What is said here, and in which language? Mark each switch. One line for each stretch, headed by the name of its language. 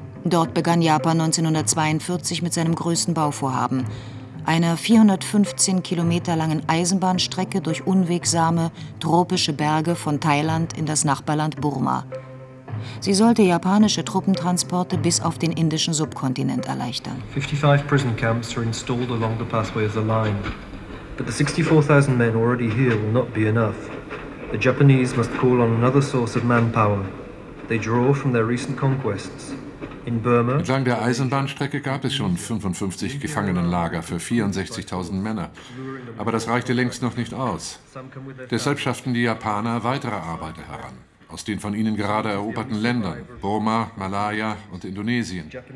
German: Dort begann Japan 1942 mit seinem größten Bauvorhaben, einer 415 Kilometer langen Eisenbahnstrecke durch unwegsame, tropische Berge von Thailand in das Nachbarland Burma. Sie sollte japanische Truppentransporte bis auf den indischen Subkontinent erleichtern.
English: 55 prison camps are installed along the pathway of the line. But the 64,000 men already here will not be enough. The Japanese must call on another source of manpower. They draw from their recent conquests.
German: Entlang der Eisenbahnstrecke gab es schon 55 Gefangenenlager für 64.000 Männer. Aber das reichte längst noch nicht aus. Deshalb schafften die Japaner weitere Arbeiter heran. aus den von ihnen gerade eroberten Ländern, Burma, Malaya und Indonesien.